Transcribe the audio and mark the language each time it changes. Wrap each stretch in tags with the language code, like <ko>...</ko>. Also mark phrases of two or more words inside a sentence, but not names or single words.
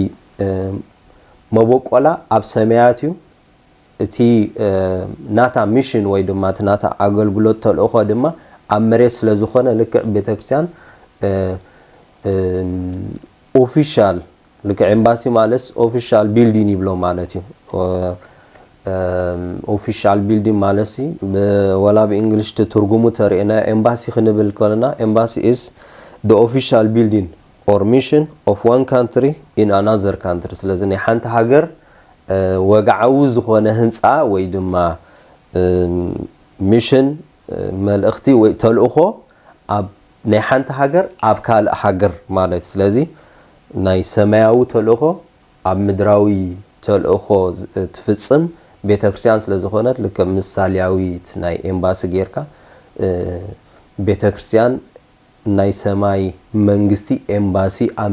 <ti>መቦቆላ ኣብ ሰማያት እዩ እቲ ናታ ሚሽን ወይ ድማ ናታ አገልግሎት ተልእኾ ድማ ኣብ መሬት ስለ ዝኾነ ልክ ቤተክርስቲያን ኦፊሻል ልክ ኤምባሲ ማለት</ti> <en>official building</en> <ti>ይብሎ ማለት እዩ</ti> <en>official building</en> <ti>ማለት ወላ በእንግሊሽ ትርጉሙ ተሪእና ኤምባሲ ክንብል ከለና</ti> <en>embassy is the official building or mission of one country in another country</en> <ti>ስለዚ ናይ ሓንቲ ሃገር ወጋዓዊ ዝኾነ ህንፃ ወይ ድማ ሚሽን መልእኽቲ ወይ ተልእኾ ኣብ ናይ ሓንቲ ሃገር ኣብ ካልእ ሃገር ማለት ስለዚ ናይ ሰማያዊ ተልእኾ ኣብ ምድራዊ ተልእኾ ትፍጽም ቤተክርስቲያን ስለ ዝኾነት ልክ ምሳሌያዊት ናይ ኤምባሲ ጌርካ ቤተክርስቲያን ናይ ሰማይ መንግስቲ ኤምባሲ ኣብ</ti>